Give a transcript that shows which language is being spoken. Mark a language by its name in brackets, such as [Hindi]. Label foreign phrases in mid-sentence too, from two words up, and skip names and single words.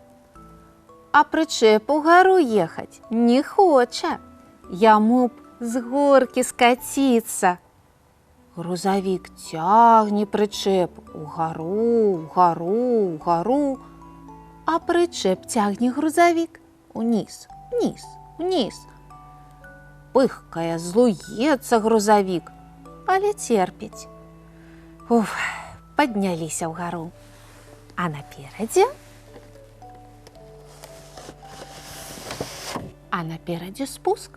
[Belarusian] А прычэп угару ехаць не хоча. Яму б з горкі скаціцца. Грузовик цягне прычэп угару, угару, угару, а прычэп цягне грузовик униз, вниз, вниз. Пыхкае, злуецца грузовик, але церпіць. Уф, падняліся ўгару. А наперадзе спуск.